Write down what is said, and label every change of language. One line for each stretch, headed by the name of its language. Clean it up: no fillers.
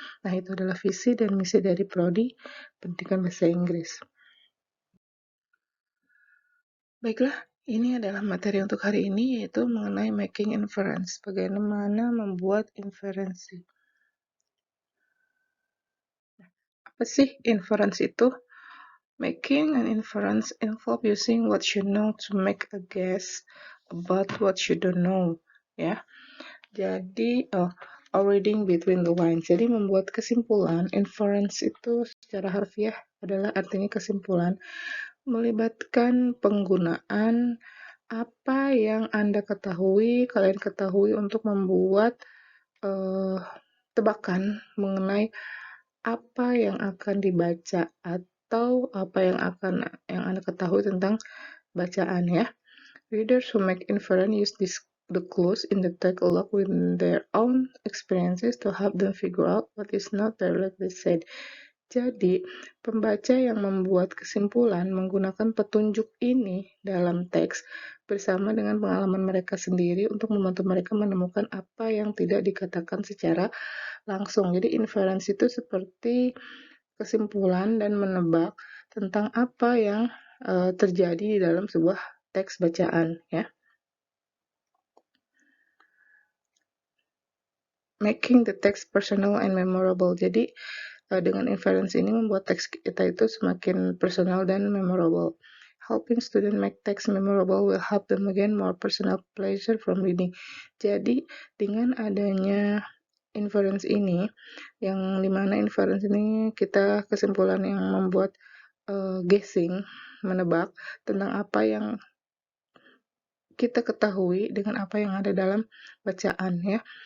Indonesian: Nah, itu adalah visi dan misi dari Prodi Pendidikan Bahasa Inggris. Baiklah, ini adalah materi untuk hari ini, yaitu mengenai
English: making inference,
Indonesian: bagaimana membuat inferensi. Apa sih inference itu?
English: Making an inference involve using what you know to make a guess about what you don't know.
Indonesian: Ya, jadi
English: reading between the lines.
Indonesian: Jadi membuat kesimpulan. Inference itu secara harfiah adalah artinya kesimpulan, melibatkan penggunaan apa yang Anda ketahui, kalian ketahui untuk membuat tebakan mengenai apa yang akan dibaca atau apa yang Anda ketahui tentang bacaan ya.
English: Readers who make inference use the clues in the text along with their own experiences to help them figure out what is not directly said.
Indonesian: Jadi, pembaca yang membuat kesimpulan menggunakan petunjuk ini dalam teks bersama dengan pengalaman mereka sendiri untuk membantu mereka menemukan apa yang tidak dikatakan secara langsung. Jadi, inference itu seperti kesimpulan dan menebak tentang apa yang terjadi di dalam sebuah teks bacaan, ya.
English: Making the text personal and memorable.
Indonesian: Jadi, dengan inference ini membuat teks kita itu semakin personal dan memorable.
English: Helping student make text memorable will help them gain more personal pleasure from reading.
Indonesian: Jadi, dengan adanya inference ini, yang dimana inference ini kita kesimpulan yang membuat guessing, menebak tentang apa yang kita ketahui dengan apa yang ada dalam bacaan ya.